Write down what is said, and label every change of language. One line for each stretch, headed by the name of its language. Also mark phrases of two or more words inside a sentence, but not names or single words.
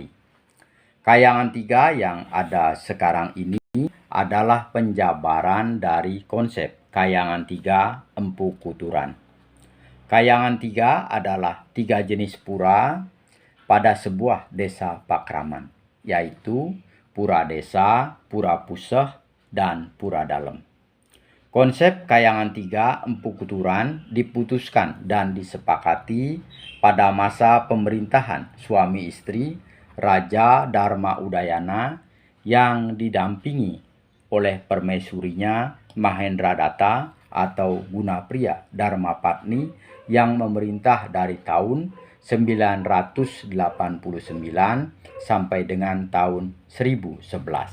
Indonesian: Kayangan Tiga yang ada sekarang ini adalah penjabaran dari konsep Kayangan Tiga Empu Kuturan. Kayangan Tiga adalah tiga jenis pura pada sebuah desa Pakraman, yaitu Pura Desa, Pura Puseh, dan Pura Dalem. Konsep Kayangan Tiga Empu Kuturan diputuskan dan disepakati pada masa pemerintahan suami istri Raja Dharma Udayana yang didampingi oleh permaisurinya Mahendra Datta atau Gunapriya Dharmapatni yang memerintah dari tahun 989 sampai dengan tahun 1011.